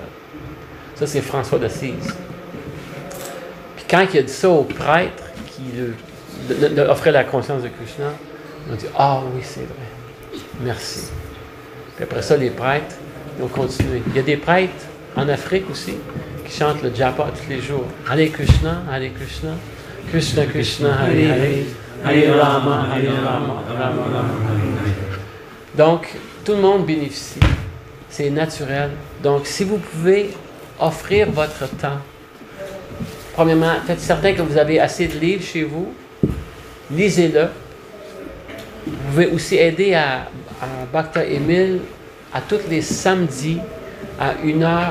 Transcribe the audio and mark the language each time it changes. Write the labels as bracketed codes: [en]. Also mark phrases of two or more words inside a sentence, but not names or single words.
[fr] Ça, c'est François d'Assise. Puis quand il a dit ça au prêtre, d'offrir la conscience de Krishna. Ils ont dit, ah oui, c'est vrai. Merci. Puis après ça, les prêtres, ils ont continué. Il y a des prêtres en Afrique aussi qui chantent le japa tous les jours. [sa] Hare Krishna, Hare Krishna, Krishna Krishna, Hare Hare, Hare Rama, Hare Rama, Rama Rama. [fr] Donc, tout le monde bénéficie. C'est naturel. Donc, si vous pouvez offrir votre temps, premièrement, faites certain que vous avez assez de livres chez vous. Lisez-le. Vous pouvez aussi aider à Bhakta Emile à tous les samedis à 1h.